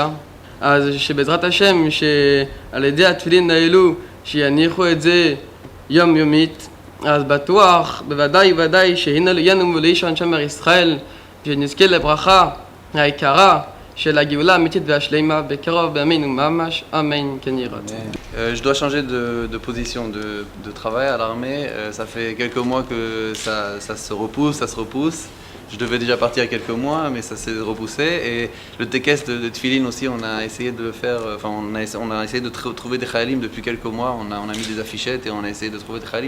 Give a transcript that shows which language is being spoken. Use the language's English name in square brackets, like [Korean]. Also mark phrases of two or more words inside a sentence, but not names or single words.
[Hebrew] אז שבעזרת השם שעל ידי התפילין האלו שיניחו את זה יום יומית אז בטוח בוודאי שהנה לנו לאישון שמר ישראל שנזכה לברכה העיקרה של הגאולה האמיתית והשלמה בקרוב בימינו ממש אמן כן יהי רצון. [French] Je dois changer de position de travail à l'armée. Ça fait quelques mois que ça se repousse. Je devais déjà partir il y a quelques mois, mais ça s'est repoussé. Et le tekes de Tfilin aussi, on a essayé de le faire. Enfin, on a essayé de trouver des chayalim depuis quelques mois. On a mis des affichettes et on a essayé de trouver des chayalim.